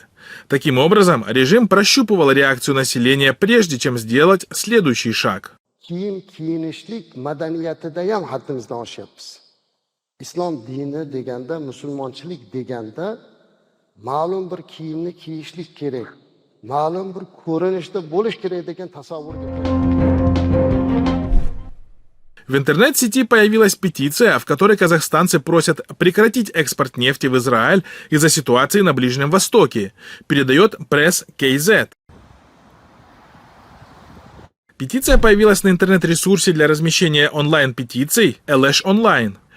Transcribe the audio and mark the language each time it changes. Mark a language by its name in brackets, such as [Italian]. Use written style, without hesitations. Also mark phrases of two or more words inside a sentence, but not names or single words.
[Russian] Таким образом, режим прощупывал реакцию населения, прежде чем сделать следующий шаг. [Uzbek] Kiyinishlik madaniyatida ham haddimizdan oshyapmiz. Islom dini deganda, musulmonchilik deganda ma'lum bir kiyimni kiyishlik kerak, ma'lum bir ko'rinishda bo'lish kerak degan tasavvurga. [Russian] В интернет-сети появилась петиция, в которой казахстанцы просят прекратить экспорт нефти в Израиль из-за ситуации на Ближнем Востоке, передает пресс КЗ. Петиция появилась на интернет-ресурсе для размещения онлайн-петиций Элеш Онлайн.